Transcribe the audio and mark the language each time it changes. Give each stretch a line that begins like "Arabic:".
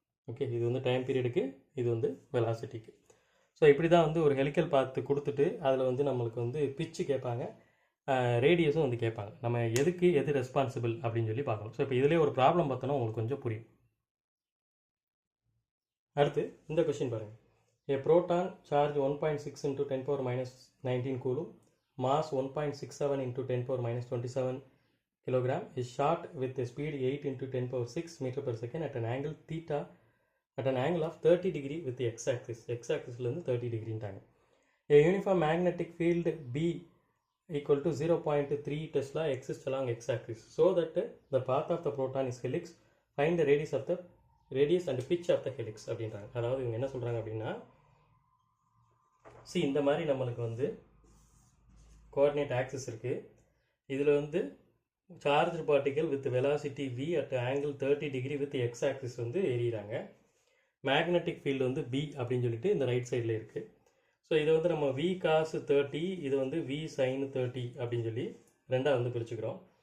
Tamil: Okay, இது வந்து time பீரியடுக்கு, இது வந்து வெலாசிட்டிக்கு. ஸோ இப்படி தான் வந்து ஒரு ஹெலிக்கல் பாத்து கொடுத்துட்டு அதில் வந்து நம்மளுக்கு வந்து பிச்சு கேட்பாங்க, ரேடியஸும் வந்து கேட்பாங்க. நம்ம எது ரெஸ்பான்சிபிள் அப்படின்னு சொல்லி பார்க்கணும். ஸோ இப்போ இதிலே ஒரு ப்ராப்ளம் பார்த்தோன்னா உங்களுக்கு கொஞ்சம் புரியும். அடுத்து இந்த கொஸ்டின் பாருங்கள்.
English: A proton charge 1.6 into 10 power minus 19 coulomb, mass 1.67 into 10 power minus 27 kilogram is shot with a speed 8 into 10 power 6 meter per second at an angle theta at an angle of 30 degree with the x-axis.
Tamil: X-axis இருந்து 30 degree ன்றாங்க.
English: A uniform magnetic field B equal to 0.3 Tesla exists along x-axis so that the path of the proton is helix. Find the radius and pitch of the helix
Tamil: அப்படின்றாங்க. அதாவது இவங்க என்ன சொல்கிறாங்க அப்படின்னா, இந்த மாதிரி நம்மளுக்கு வந்து கோஆர்டினேட் ஆக்சிஸ் இருக்குது. இதில் வந்து charge particle with velocity v at angle 30 degree with X axis வந்து எறிகிறாங்க. மேக்னெட்டிக் ஃபீல்டு வந்து b அப்படின்னு சொல்லிட்டு இந்த ரைட் சைடில் இருக்குது. ஸோ இதை வந்து நம்ம v cos 30, இது வந்து v sin 30 அப்படின்னு சொல்லி ரெண்டாக வந்து பிரிச்சுக்கிறோம்.